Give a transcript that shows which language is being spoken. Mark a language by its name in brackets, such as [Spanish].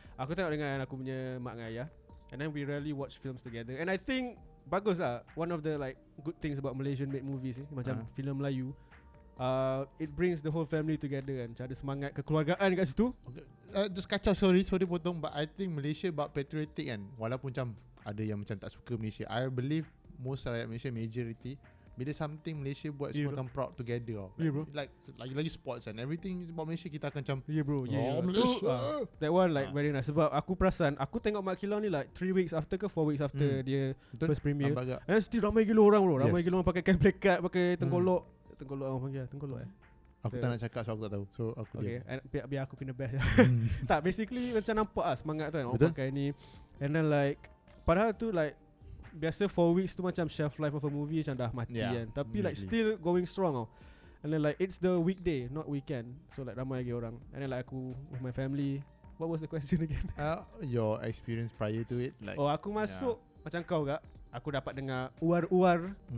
[Malay] Aku tengok dengan aku punya mak dengan ayah, [English] and then we rarely watch films together. And I think [Malay] bagus lah. [English] One of the like good things about Malaysian made movies [Malay] macam filem Melayu, [English] it brings the whole family together kan. [Malay] Ada semangat kekeluargaan kat situ. [English] Just [Malay] kacau, [English] sorry [Malay] potong, [English] but I think Malaysia about patriotic kan. [Malay] Walaupun macam ada yang macam tak suka Malaysia, [English] I believe most [Malay] rakyat Malaysia, majority, bila something Malaysia buat, semua akan [English] proud together. Like lagi sports and everything about Malaysia, [Malay] kita akan macam [English] Malaysia. That one like very nice. [Malay] Sebab aku perasan, aku tengok [English] Mat Kilau ni like 3 weeks after ke 4 weeks after dia first premiere, and still [Malay] ramai gila orang [English] bro. [Malay] Ramai gila orang pakai kain plekat, pakai tengkolok orang panggil tengkolok Aku tak nak cakap, so aku tak tahu. So aku biar aku kena best. Tak, basically macam nampak semangat tu kan orang pakai ni. [English] And then like, [Malay] padahal tu [English] like biasa 4 weeks tu macam shelf life of a movie [Malay] macam dah mati kan. [English] Tapi like still going strong tau. And then like it's the weekday, not weekend. So like [Malay] ramai lagi orang. [English] And then like aku with my family. What was the question again? Your experience prior to it, like. [Malay] Oh, aku masuk macam kau kak. Aku dapat dengar uar-uar.